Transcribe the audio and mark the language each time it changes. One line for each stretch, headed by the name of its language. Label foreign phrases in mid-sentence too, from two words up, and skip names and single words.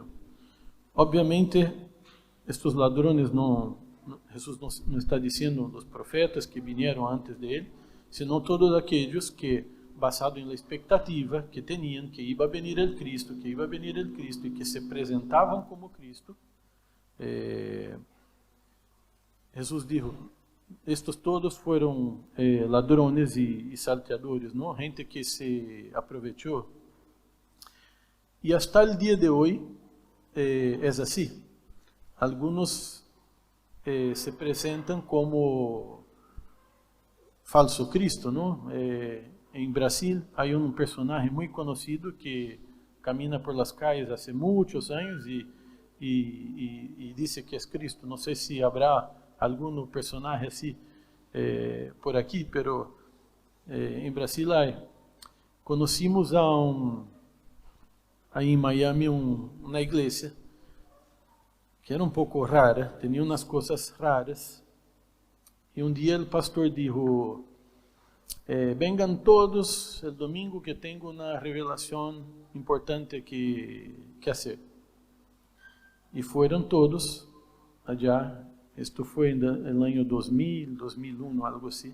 Spanish: Obviamente, estos ladrones Jesús no está diciendo los profetas que vinieron antes de él, sino todos aquellos que, basado en la expectativa que tenían que iba a venir el Cristo, y que se presentaban como Cristo, Jesús dijo, estos todos foram ladrones e salteadores, não?
Portuguese: Gente que se aproveitou. E hasta o dia de hoje é assim. Alguns se apresentam como falso Cristo, não? Em Brasil há personagem muito conhecido que
Spanish: camina por las calles
Portuguese: há muitos anos e diz que é Cristo. Não sei se haverá algum personagem assim por aqui, pero em Brasil conhecemos aí em Miami uma igreja que era um pouco rara, tinha umas coisas raras. E um dia o pastor
Spanish: dijo, vengan todos el domingo que tengo una revelación importante que hacer. Y fueron todos allá, esto fue en el año 2000, 2001, algo así.